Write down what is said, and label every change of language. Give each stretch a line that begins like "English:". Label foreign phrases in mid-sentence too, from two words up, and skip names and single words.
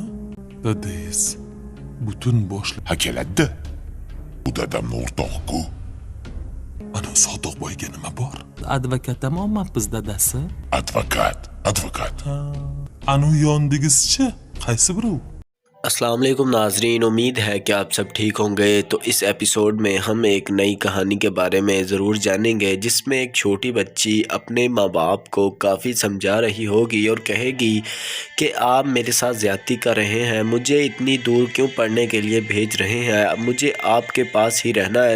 Uzbek: Dadaysiz. Butun boshli. Ha keladi. Bu dadamni o'rtog'i-ku. Ana Sodiqboyga nima bor? Advokat olmabmiz dadasi. Advokat. Anu yondigizchi? Qaysi biri u?
Urdu: السلام علیکم ناظرین, امید ہے کہ آپ سب ٹھیک ہوں گے. تو اس ایپیسوڈ میں ہم ایک نئی کہانی کے بارے میں ضرور جانیں گے، جس میں ایک چھوٹی بچی اپنے ماں باپ کو کافی سمجھا رہی ہوگی اور کہے گی کہ آپ میرے ساتھ زیادتی کر رہے ہیں، مجھے اتنی دور کیوں پڑھنے کے لیے بھیج رہے ہیں، مجھے آپ کے پاس ہی رہنا ہے.